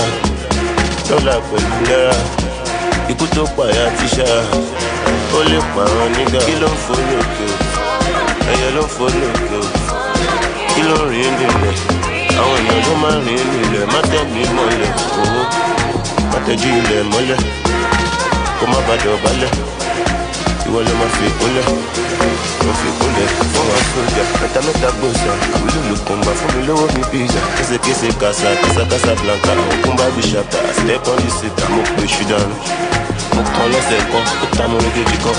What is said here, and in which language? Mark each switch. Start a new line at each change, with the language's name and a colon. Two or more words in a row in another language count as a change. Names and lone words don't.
Yoruba: Dollar pẹ̀lú náírà. Ikú tó pààyà tíṣà. Ó lè pààrọ̀ nígà. Kí ló ń fò lókè o? Ẹyẹ ló ń fò lókè o. Kí ló ń rìn nílẹ̀? Àwọn èèyàn ló máa ń rìn nílẹ̀. Má tẹ̀ mí mọ́lẹ̀ owó. Má tẹ̀jú ilẹ̀ mọ́lẹ̀. Kó má bàa dọ̀bálẹ̀. Ìwọ ló máa fi ìkúnlẹ̀. Mo fi ìkúnlẹ̀ fún wa sójà. Mẹ́ta gbòòsà. Àwílò ló kún bá fún mi lówó mi pizza. Késekése kasa,
Spanish: kasa blanca.
Yoruba: Òkun bá bí ṣàtà.
English: Step on the seat,
Yoruba: mo pè ṣù dànù. Mo kàn lẹ́sẹ̀ kan, ó ta mo ní kejì kan.